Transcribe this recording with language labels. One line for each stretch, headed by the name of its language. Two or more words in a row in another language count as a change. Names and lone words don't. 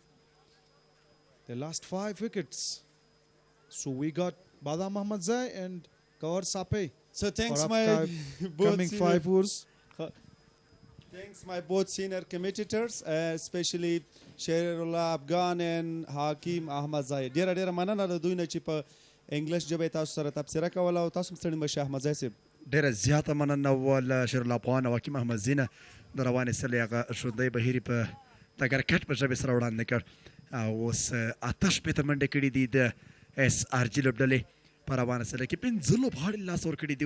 English: The last 5 wickets. So we got Badam Muhammad Zai and Kawar Sape. So thanks my coming 5 overs. Thanks my both senior commentators, especially Sherullah Afghan and Hakim Ahmad Zai.
Pashto: ډیره مننه د دوی نه چې په انګلیش ژبه تاسو سره تبصره کوله او تاسو ستړي مشه احمد زای صاحب. ډیره زیاته مننه ول شیرالله افغان او حکیم احمد زینه د روانې سلې هغه ژوندی بهیري په تګر کټ په ژبې سره وړاندې کړ او اوس 88 منډې کړي دي د SRG لوبډلې په روانه سله کې 15 لوبغاړي لاس ورکړي دي.